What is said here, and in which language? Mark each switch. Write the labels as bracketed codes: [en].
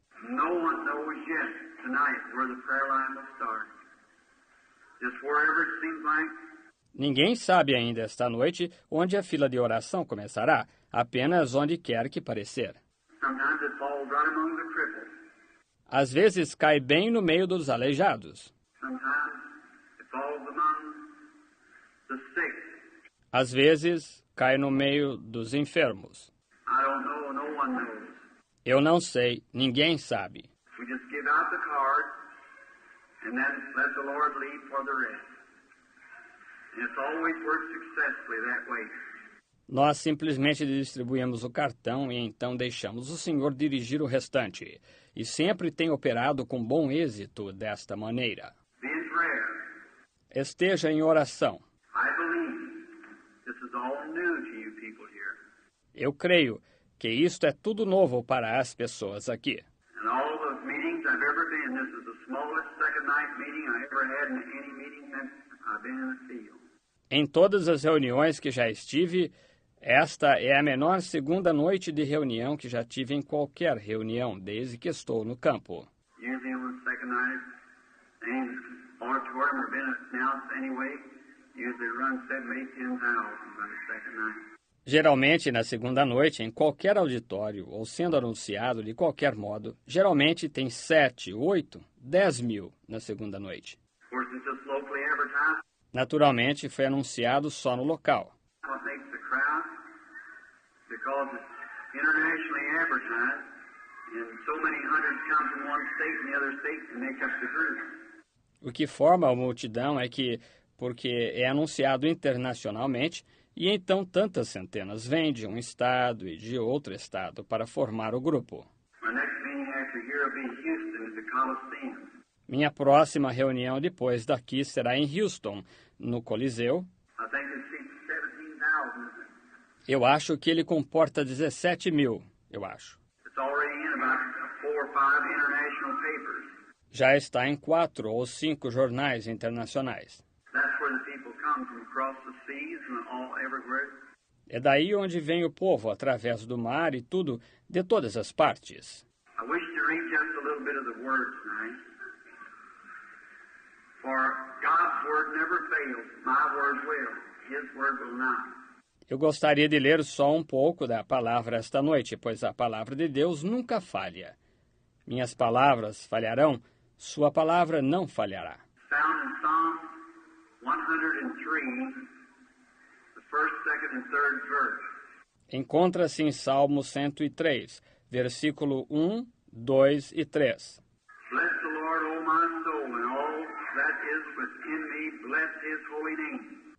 [en] No one knows yet tonight where the prayer line will start. Just wherever it seems like. [pt] Ninguém sabe ainda esta noite onde a fila de oração começará, apenas onde quer que parecer. [en] Sometimes it falls right among the cripples. [pt] Às vezes cai bem no meio dos aleijados. [en] Sometimes it falls among the sick. [pt] Às vezes cai no meio dos enfermos. [en] I don't know, no one knows. [pt] Eu não sei, ninguém sabe. [en] We just give out the card and then let the Lord lead for the rest. And it's always worked successfully that way. [pt] Nós simplesmente distribuímos o cartão e então deixamos o Senhor dirigir o restante. E sempre tem operado com bom êxito desta maneira. [en] Be in prayer. [pt] Esteja em oração. [en] I believe this is all new to you people here. [pt] Eu creio que isto é tudo novo para as pessoas aqui. [en] And all the meetings I've ever been, this is the smallest second night meeting I ever had in any meeting since I've been in the field. [pt] Em todas as reuniões que já estive, esta é a menor segunda noite de reunião que já tive em qualquer reunião, desde que estou no campo. [en] Usually on the second night, things auditorium have been announced anyway. Usually run 7, 8, 10,000 by the second night. [pt] Geralmente, na segunda noite, em qualquer auditório, ou sendo anunciado de qualquer modo, geralmente tem 7, 8, 10 mil na segunda noite. [en] Of course, it's just locally advertised. [pt] Naturalmente, foi anunciado só no local. [en] What makes the crowd? Because it's internationally advertised, and so many hundreds come from one state and the other state and make up the group. [pt] O que forma a multidão é que, porque é anunciado internacionalmente, e então tantas centenas vêm de um estado e de outro estado para formar o grupo. [en] My next meeting after here will be in Houston at the Coliseum. [pt] Minha próxima reunião depois daqui será em Houston, no Coliseu. [en] I think it seats 17,000. [pt] Eu acho que ele comporta 17 mil, eu acho. [en] It's already in about 4 or 5 international papers. [pt] Já está em 4 ou 5 jornais internacionais. [en] That's where the people come from across the seas and all everywhere. [pt] É daí onde vem o povo, através do mar e tudo, de todas as partes. [en] I wish to read just a little bit of the word tonight. For God's word never fails. My word will. His word will not. [pt] Eu gostaria de ler só um pouco da palavra esta noite, pois a palavra de Deus nunca falha. Minhas palavras falharão, sua palavra não falhará. [en] Found in Psalm 103, the first, second, and third verse. [pt] Encontra-se em Salmo 103, versículo 1, 2 e 3. [en] Bless the Lord, O my soul, and all that is within me, bless his holy name.